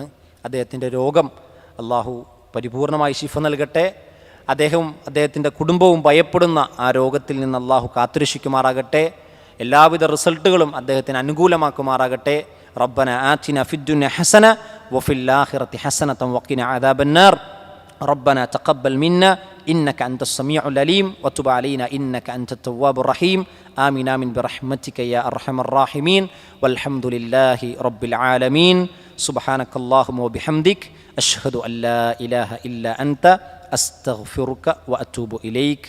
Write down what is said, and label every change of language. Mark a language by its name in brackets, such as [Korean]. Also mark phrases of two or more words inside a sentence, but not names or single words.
[Malayalam] അദ്ദേഹത്തിൻ്റെ രോഗം അള്ളാഹു പരിപൂർണമായി ശിഫ നൽകട്ടെ. അദ്ദേഹത്തിൻ്റെ കുടുംബവും ഭയപ്പെടുന്ന ആ രോഗത്തിൽ നിന്ന് അള്ളാഹു കാത്തുരക്ഷിക്കുമാറാകട്ടെ. എല്ലാവിധ റിസൾട്ടുകളും അദ്ദേഹത്തിന് അനുകൂലമാക്കുമാറാകട്ടെ. [Arabic] ربنا آتنا في الدنيا حسنة وفي الآخرة حسنة وقنا عذاب النار. ربنا تقبل منا إنك أنت السميع العليم وتب علينا إنك أنت التواب الرحيم. آمين آمين برحمتك يا أرحم الراحمين والحمد لله رب العالمين. سبحانك اللهم وبحمدك أشهد أن لا إله إلا أنت أستغفرك وأتوب إليك.